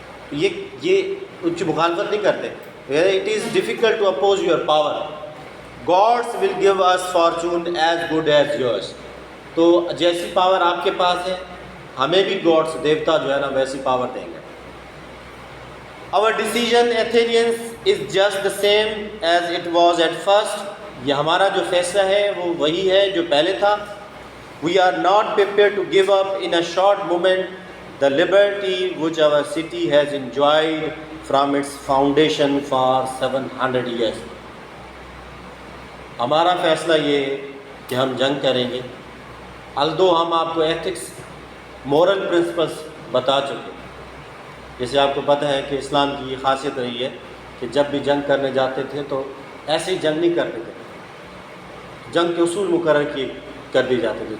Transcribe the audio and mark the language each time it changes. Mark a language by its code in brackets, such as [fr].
[ur] تو یہ ان کی مخالفت نہیں کرتے. [en] It is difficult to oppose your power. Gods will give us fortune as good as yours. [ur] تو جیسی پاور آپ کے پاس ہے ہمیں بھی گاڈس، دیوتا جو ہے نا ویسی پاور دیں گے. [en] Our decision, Athenians, is just the same as it was at first. [ur] یہ ہمارا جو فیصلہ ہے وہ وہی ہے جو پہلے تھا. [en] We are not prepared to give up in a short moment the liberty which our city has enjoyed from its foundation for 700 years. [ur] ہمارا فیصلہ یہ ہے کہ ہم جنگ کریں گے. الدو ہم آپ کو ایتھکس، مورل پرنسپلس بتا چکے. جیسے آپ کو پتہ ہے کہ اسلام کی یہ خاصیت رہی ہے کہ جب بھی جنگ کرنے جاتے تھے تو ایسے ہی جنگ نہیں کرتے تھے، جنگ کے اصول مقرر کر دی جاتے تھے.